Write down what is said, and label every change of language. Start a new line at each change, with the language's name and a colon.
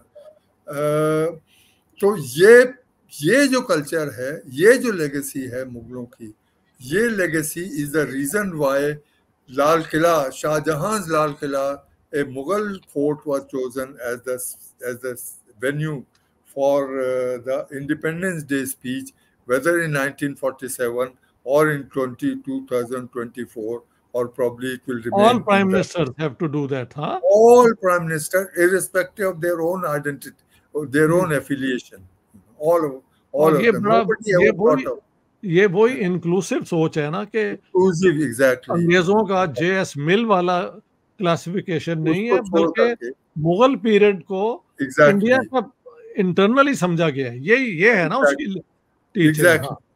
Hindi: तो ये जो कल्चर है, ये जो लेगेसी है मुगलों की,
English: ये legacy is the reason why Lal Qila, Shahjahan's Lal Qila, a Mughal fort was chosen as the venue for the Independence Day speech, whether in 1947 or in 2024. Or probably it will remain. All prime ministers have to do that, huh? All prime ministers, irrespective of their own identity or their own affiliation, all of them.
Hindi: ये वही inclusive सोच है ना कि
English: exactly
Hindi: अंग्रेजों का JS मिल वाला classification नहीं है, बल्कि मुगल पीरियड को इंडिया का इंटरनली समझा गया है। ये है ना उसकी टीचिंग।